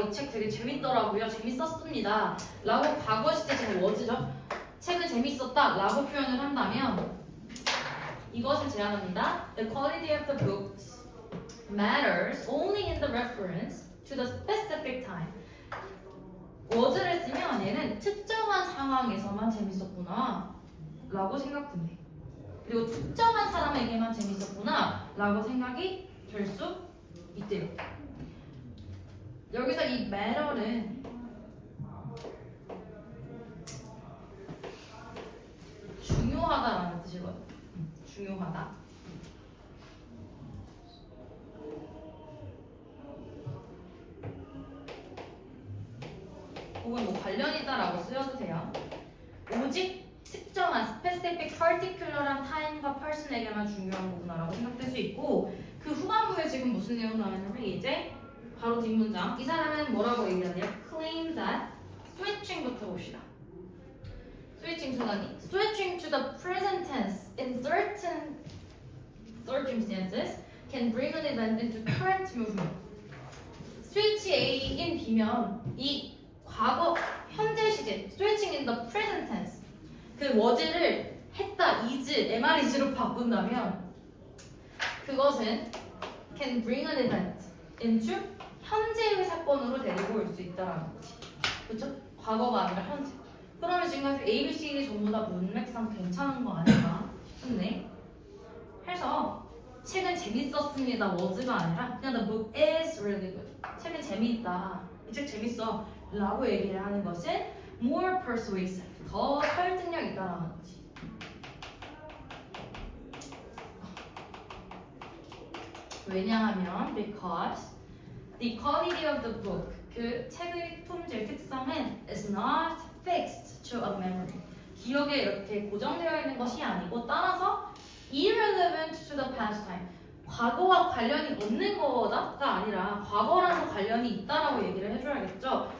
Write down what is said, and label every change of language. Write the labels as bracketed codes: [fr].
[ko] 이 책 되게 재밌더라고요. 재밌었습니다. 라고 과거 시제 지금 was죠. 책은 재밌었다 라고 표현을 한다면 이것을 제안합니다. [en] The quality of the books matters only in the reference to the specific time. [ko] was를 쓰면 얘는 특정한 상황에서만 재밌었구나 라고 생각된대. 그리고 특정한 사람에게만 재밌었구나 라고 생각이 될 수 있대요. 여기서 이 matter는 중요하다라는 뜻이거든. 중요하다. 혹은 뭐 관련 있다라고 쓰여도 돼요. 오직 특정한 specific, particular한 time과 person에게만 중요한 거구나라고 생각될 수 있고 그 후반부에 지금 무슨 내용 나왔냐면 이제 바로 뒷문장 이 사람은 뭐라고 얘기하네요? [en] claim that switching [ko] 부터 봅시다. [en] switching 순간이 switching to the present tense in certain circumstances can bring an event into current movement. [ko] switch A인 B면 이 과거 현재 시제 [en] switching in the present tense [ko] 그 was를 했다 is, MRIs로 바꾼다면 그것은 [en] can bring an event into [ko] 현재의 사건으로 데리고 올 수 있다라는 거지. 그렇죠? 과거가 아니라 현재. 그러면 지금까지 A, B, C, D 전부 다 문맥상 괜찮은 거 아닌가 싶네. 해서 책은 재밌었습니다. was가 아니라 그냥 [en] the book is really good. [ko] 책은 재미있다. 이 책 재밌어. 라고 얘기를 하는 것은 [en] more persuasive. [ko] 더 설득력 있다라는 거지. 왜냐하면 [en] because the quality of the book [ko] 그 책의 품질 특성은 [en] is not fixed to a memory [ko] 기억에 이렇게 고정되어 있는 것이 아니고 따라서 [en] irrelevant to the past time [ko] 과거와 관련이 없는 거다가 아니라 과거랑도 관련이 있다라고 얘기를 해줘야겠죠.